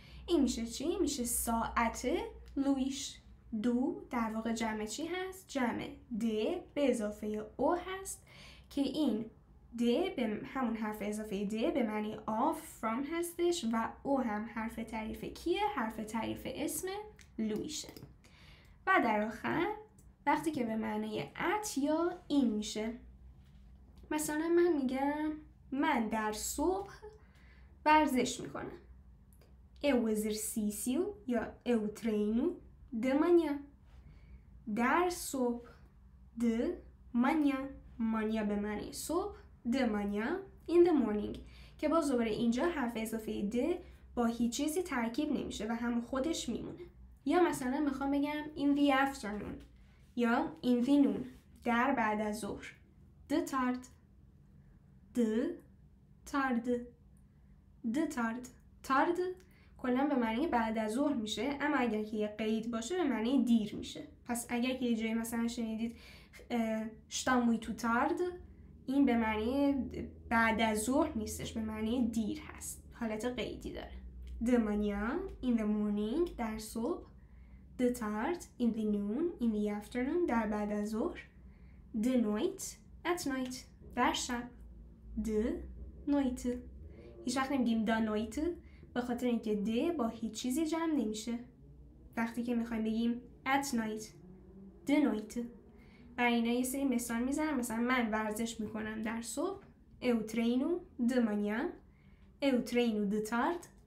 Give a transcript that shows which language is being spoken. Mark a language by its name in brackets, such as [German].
[Persian] این میشه چی؟ میشه ساعت لوئیس. دو در واقع جمع چی هست؟ جمع د به اضافه او هست که این د به همون حرف اضافه د به معنی of from هستش و او هم حرف تعریف کیه؟ حرف تعریف اسم لوئیسه. و در آخر وقتی که به معنی ات یا این میشه، مثلا من میگم من در صبح ورزش میکنم. [Portuguese] Eu exercício یا eu treino de manhã. [Persian] در صبح [Portuguese] de manhã. [Persian] manhã به معنی صبح، de manhã [English] in the morning [Persian] که باز دوباره اینجا حرف اضافه د با هیچ چیزی ترکیب نمیشه و هم خودش میمونه. یا مثلا میخوام بگم [English] in the afternoon [Persian] یا [English] in the noon [Persian] در بعد از ظهر. [Portuguese] de tarde. de tarde. de tarde. [Persian] tarde کلا به معنی بعد از ظهر میشه، اما اگر که یه قید باشه به معنی دیر میشه. پس اگر که یه جایی مثلا شنیدید [Portuguese] está muito tarde، [Persian] این به معنی بعد از ظهر نیستش، به معنی دیر هست، حالت قیدی داره. [Portuguese] de manhã [English] in the morning [Persian] در صبح. [Portuguese] de tarde [English] in the noon in the afternoon [Persian] در بعد از ظهر. [Portuguese] de noite [English] at night [Persian] در شب. [Portuguese] de noite. [Persian] هیچ وقت نمیگیم [Portuguese] da noite [Persian] به خاطر اینکه د با هیچ چیزی جمع نمیشه. وقتی که میخوایم بگیم [English] at night [Portuguese] de noite. [Persian] و اینا یه سری مثال میزنم، مثلا من ورزش میکنم در صبح. [Portuguese] eu treino de manhã. eu treino de tarde.